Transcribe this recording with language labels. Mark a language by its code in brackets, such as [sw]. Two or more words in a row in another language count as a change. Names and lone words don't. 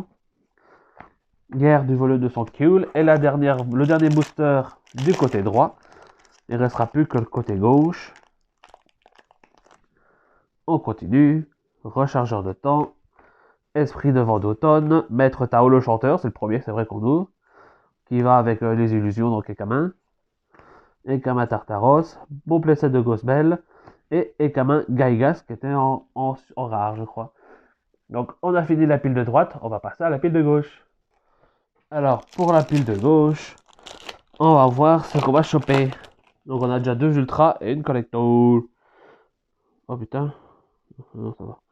[fr] Guerre du volume de son cool. Et le dernier booster du côté droit. Il ne restera plus que le côté gauche. On continue. Rechargeur de temps. Esprit de vent d'automne. Maître Tao le chanteur, c'est le premier, c'est vrai qu'on ouvre. Qui va avec les illusions, donc Ekamin. Ekama Tartaros. Bon playset de Ghostbell. Et Ekamin Gaigas, qui était en rare, je crois. Donc, on a fini la pile de droite. On va passer à la pile de gauche. Alors, pour la pile de gauche, on va voir ce qu'on va choper. Donc, on a déjà 2 ultras et une collector. Oh putain. Non, ça va.